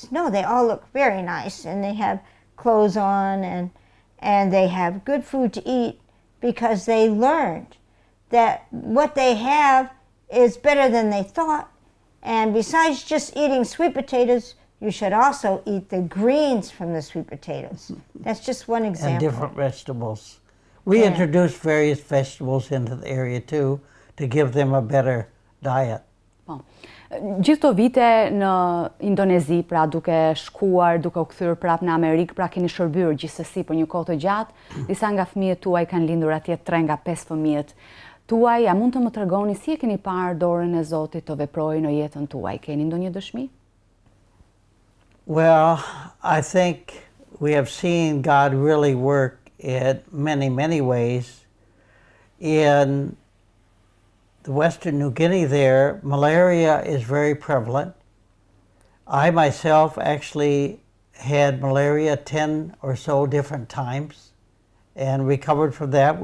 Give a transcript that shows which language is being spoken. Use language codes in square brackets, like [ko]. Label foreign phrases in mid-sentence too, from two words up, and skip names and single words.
[en] No, they all look very nice, and they have clothes on, and they have good food to eat, because they learned that what they have is better than they thought. And besides just eating sweet potatoes, you should also eat the greens from the sweet potatoes. That's just one example. And different vegetables. We introduced various vegetables into the area too, to give them a better diet. [sq] Po. Gjithë to vite në Indonezi, pra duke shkuar, duke u kthyer prapë në Amerikë, pra keni shërbyer gjithsesi për një kohë të gjatë. Disa nga fëmijët tuaj kanë lindur atje, 3 nga 5 fëmijët tuaj. A mund të më tregoni si e keni parë dorën e Zotit të veprojë në jetën tuaj? Keni ndonjë dëshmi? [en] Well, I think we have seen God really work in many, many ways. In the Western New Guinea there, malaria is very prevalent. I myself actually had malaria 10 or so different times and recovered from that.